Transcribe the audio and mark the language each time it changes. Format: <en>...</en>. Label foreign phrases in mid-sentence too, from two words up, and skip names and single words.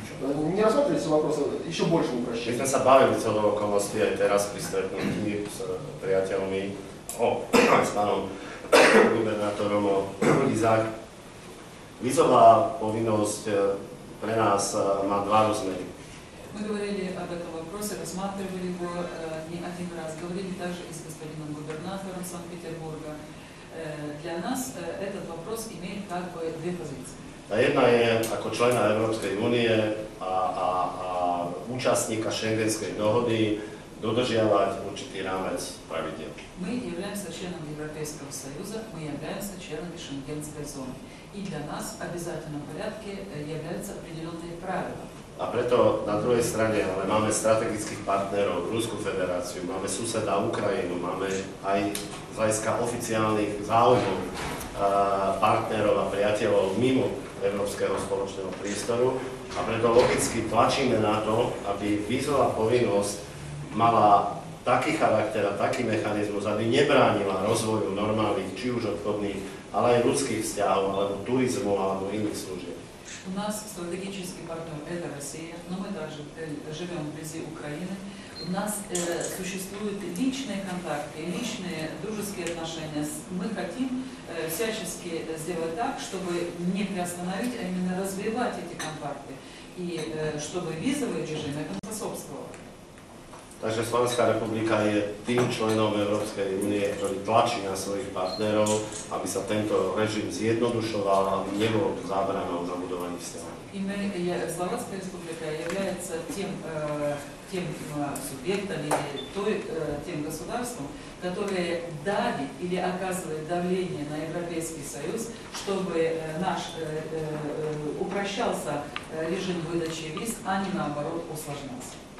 <ru>Не рассматривается вопрос еще большего</ru> <sk>My</sk> <ru>упрощения?</ru> <sk>sme sa bavili celou okolností aj teraz pri stretnutí s priateľmi, s pánom gubernátorom o vízach. Vízová povinnosť pre nás má dva rozmery.</sk> <ru>Мы говорили об этом вопросе, рассматривали его не один раз, говорили также и с господином губернатором Санкт-Петербурга. Для нас этот вопрос имеет как бы две позиции.</ru> <sk>Tá jedna je ako člena Európskej únie a účastníka Schengenskej dohody dodržiavať určitý rámec pravidiel.</sk> <ru>Мы являемся членом Европейского Союза, мы являемся членами Шенгенской зоны. И для нас в обязательном порядке являются определенные правила.</ru> <sk>A preto na druhej strane ale máme strategických partnerov, Ruskú federáciu, máme suseda Ukrajinu, máme aj z hľadiska oficiálnych záujmov partnerov a priateľov mimo Európskeho spoločného priestoru a preto logicky tlačíme na to, aby vízová povinnosť mala taký charakter a taký mechanizmus, aby nebránila rozvoju normálnych, či už obchodných, ale aj ľudských vzťahov, alebo turizmu, alebo iných služieb.</sk> <ru>У нас стратегический партнер – это Россия, но мы также живем вблизи Украины. У нас существуют личные контакты, личные дружеские отношения. Мы хотим всячески сделать так, чтобы не приостановить, а именно развивать эти контакты. И чтобы визовый режим этому способствовал.</ru> <sk>Takže Slovenská republika je tým členom Európskej únie, ktorý tlačí na svojich partnerov, aby sa tento režim zjednodušoval, aby nebol zábranou na budovaní vzťahov.</sk> <ru>Словацкая республика является тем субъектом или тем государством, которое давит или оказывает давление на Европейский Союз, чтобы наш упрощался режим выдачи виз, а не наоборот усложнялся.</ru>